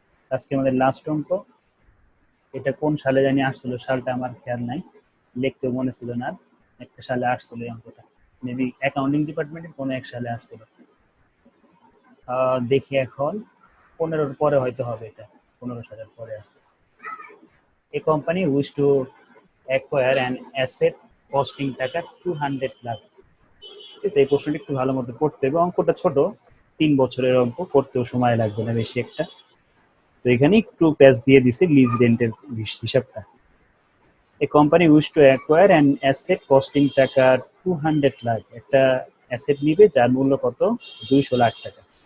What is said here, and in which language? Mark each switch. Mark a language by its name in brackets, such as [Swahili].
[Bangla] আজকে আমাদের লাস্ট অঙ্ক, এটা কোন সালে জানি আসছিল, সালটা আমার খেয়াল নাই, লিখতে মনে ছিল না। একটা সালে আসছিল এই অঙ্কটা, মেবি অ্যাকাউন্টিং ডিপার্টমেন্টের কোনো এক সালে আসছিল। দেখি এখন 15-র পরে হয়তো হবে, এটা 15 সালের পরে আসছে। [English] A company wish to acquire an asset costing taka 200 lakh. [Bangla] এই প্রশ্নটা একটু ভালো মতো পড়তে হবে, অঙ্কটা ছোট, 3 বছরের অঙ্ক, করতেও সময় লাগবে না বেশি একটা। তো এখানে একটু প্যাচ দিয়ে দিছে লিজ রেন্টের হিসাবটা। [English] A company wish to acquire an asset costing taka 200 lakh. [Bangla] একটা অ্যাসেট নিবে যার মূল্য কত? 200 লাখ টাকা।